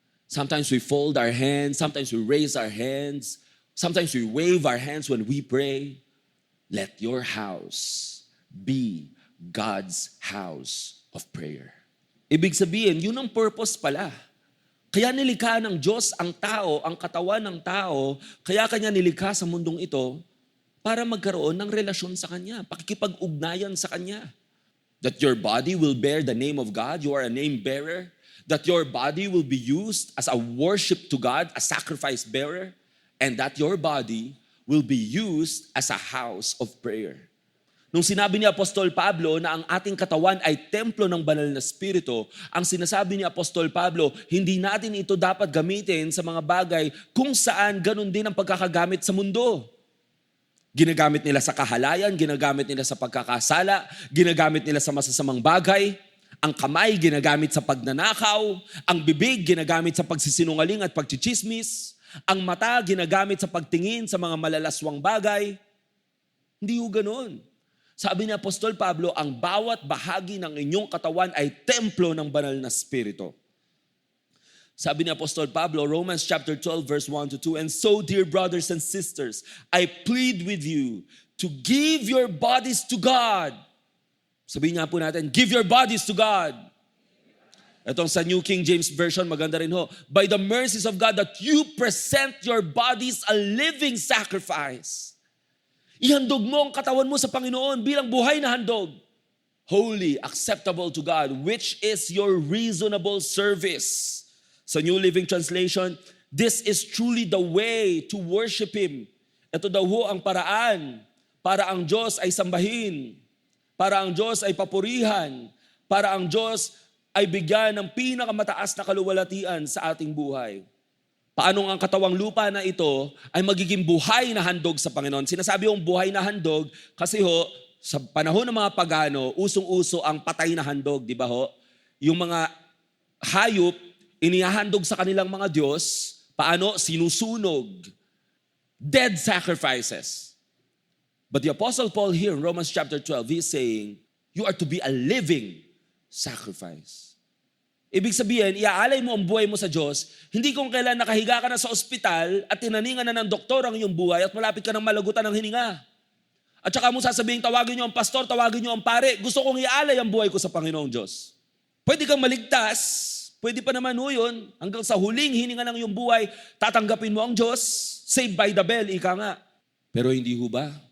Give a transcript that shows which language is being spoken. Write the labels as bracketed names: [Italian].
[English] Sometimes we fold our hands. Sometimes we raise our hands. Sometimes we wave our hands when we pray. Let your house be God's house of prayer. [Filipino] Ibig sabihin, yun ang purpose pala. Kaya nilikha ng Diyos ang tao, ang katawan ng tao, kaya kanya nilikha sa mundong ito para magkaroon ng relasyon sa Kanya, pakikipag-ugnayan sa Kanya. [English] That your body will bear the name of God, you are a name bearer. That your body will be used as a worship to God, a sacrifice bearer. And that your body will be used as a house of prayer. [Filipino] Nung sinabi ni Apostol Pablo na ang ating katawan ay templo ng banal na Espiritu, ang sinasabi ni Apostol Pablo, hindi natin ito dapat gamitin sa mga bagay kung saan ganun din ang pagkakagamit sa mundo. Ginagamit nila sa kahalayan, ginagamit nila sa pagkakasala, ginagamit nila sa masasamang bagay. Ang kamay ginagamit sa pagnanakaw, ang bibig ginagamit sa pagsisinungaling at pagchichismis, ang mata ginagamit sa pagtingin sa mga malalaswang bagay. Hindi ho ganun. Sabi ni Apostol Pablo, ang bawat bahagi ng inyong katawan ay templo ng banal na Espiritu. Sabi ni Apostol Pablo, [English] Romans chapter 12 verse 1 to 2, and so, dear brothers and sisters, I plead with you to give your bodies to God. [Filipino] Sabihin nga po natin, [English] give your bodies to God. [Filipino] Itong sa New King James Version, maganda rin ho. [English] By the mercies of God, that you present your bodies a living sacrifice. [Filipino] Ihandog mo ang katawan mo sa Panginoon bilang buhay na handog. [English] Holy, acceptable to God, which is your reasonable service. Sa New Living Translation, this is truly the way to worship Him. [Filipino] Ito daw ho ang paraan para ang Diyos ay sambahin, para ang Diyos ay papurihan, para ang Diyos ay bigyan ng pinakamataas na kaluwalhatian sa ating buhay. paano ang katawang lupa na ito ay magiging buhay na handog sa Panginoon. Sinasabi yung buhay na handog kasi sa panahon ng mga pagano, usong-uso ang patay na handog, di ba ho? Yung mga hayop, inihahandog sa kanilang mga Diyos, paano? Sinusunog. [English] Dead sacrifices. But the Apostle Paul here in Romans chapter 12, he's saying, you are to be a living sacrifice. [Filipino] Ibig sabihin, iaalay mo ang buhay mo sa Diyos, hindi kung kailan nakahiga ka na sa ospital at tinaningan na ng doktor ang iyong buhay at malapit ka ng malagutan ng hininga. At saka mo sasabihin, tawagin niyo ang pastor, tawagin niyo ang pare, gusto kong iaalay ang buhay ko sa Panginoong Diyos. Pwede kang maligtas, pwede pa naman yun, hanggang sa huling hininga ng iyong buhay, tatanggapin mo ang Diyos, [English] saved by the bell, [Filipino] ika nga. Pero hindi ho ba?